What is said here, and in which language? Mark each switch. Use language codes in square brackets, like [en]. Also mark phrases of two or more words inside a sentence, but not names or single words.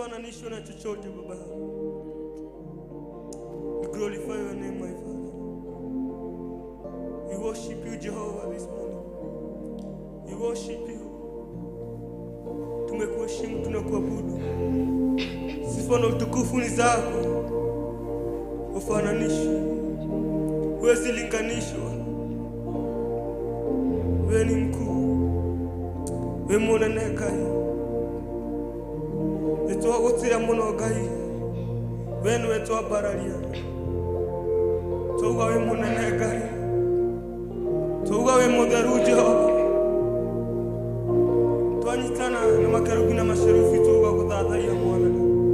[sw] haufananishwi na chochote Baba. [en] We glorify your name, my Father. We worship you, Jehovah, this morning. We worship you. [sw] Tumekuheshimu, tunakuabudu. Sifa na utukufu ni zako. Ufananishwi, huwezi linganishwa. Wewe ni mkuu, wewe [ki] munene Ngai. Nitwagutira muno Ngai, wewe niwe twambararia. Tuuga wewe munene Ngai, tuuga wewe mutheru Jehova. Twanyitana na makerubi na masherufi tuuga guthathaia Mwathani.